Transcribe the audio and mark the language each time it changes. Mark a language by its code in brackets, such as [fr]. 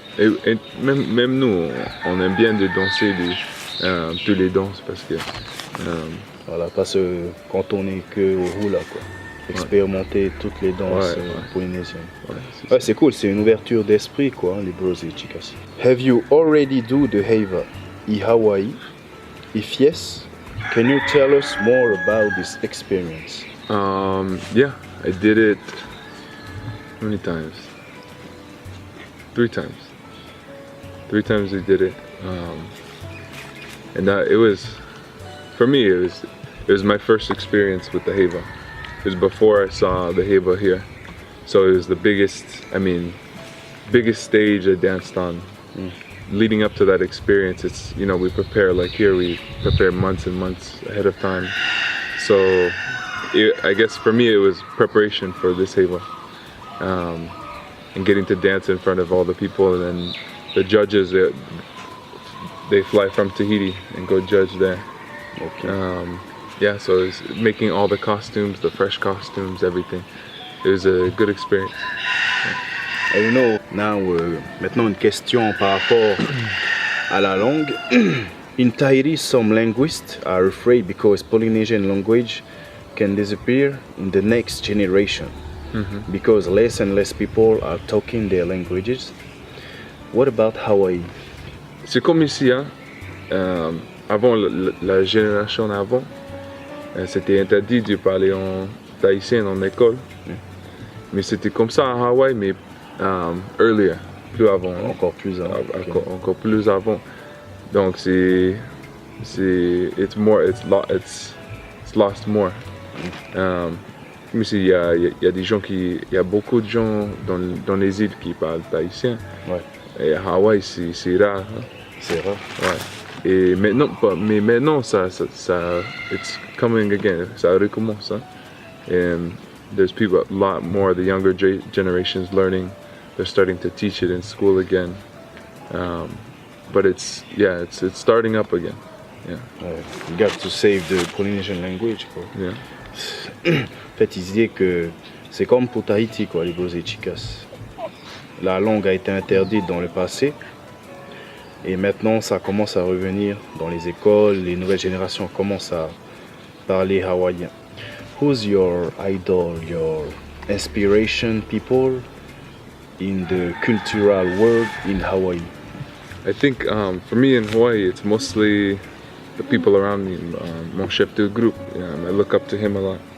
[fr] Et même nous, on aime bien de danser toutes les danses parce que. Voilà, pas se cantonner que au hula, quoi. Expérimenter toutes les danses polynésiennes. Ouais, c'est cool, c'est une ouverture d'esprit, quoi, les bros et chicas. [en] Have you already do the Heiva in Hawaii? If yes, can you tell us more about this experience? Yeah, I did it. How many times? 3 times. 3 times I did it, and it was, for me, it was my first experience with the Heiva. It was before I saw the Heiva here, so it was the biggest stage I danced on. Leading up to that experience, it's, you know, we prepare, like here we prepare months and months ahead of time. So I guess for me it was preparation for this Heiva, and getting to dance in front of all the people, and then the judges, they fly from Tahiti and go judge there. So it was making all the costumes, the fresh costumes, everything. It was a good experience. You know, now, [fr] maintenant une question par rapport à la langue. [en] In Tahiti, some linguists are afraid because Polynesian language can disappear in the next generation. Because less and less people are talking their languages. What about Hawaii? [fr] c'est comme ici, hein. Avant, la génération avant, c'était interdit de parler en tahitien en école. Mais c'était comme ça à Hawaï, mais earlier, plus avant. Encore plus avant. Encore plus avant. Donc [en] it's lost more. [fr] Mais il y a des gens il y a beaucoup de gens dans les îles qui parlent tahitien. Ouais. Et à Hawaï, c'est rare. Hein? C'est rare. Ouais. Et maintenant, ça, [en] it's coming again. [fr] Ça recommence. Hein? [en] And there's people, a lot more, the younger generations learning. They're starting to teach it in school again. But it's starting up again. Yeah. You got to save the Polynesian language, quoi. Yeah. [fr] En fait, il disait que c'est comme pour Tahiti, quoi, les Bros et Chicas. La langue a été interdite dans le passé. Et maintenant, ça commence à revenir dans les écoles. Les nouvelles générations commencent à parler hawaïen. [en] Who's your idol, your inspiration people in the cultural world in Hawaii? I think for me in Hawaii, it's mostly the people around me. [fr] Mon chef de groupe, [en] I look up to him a lot.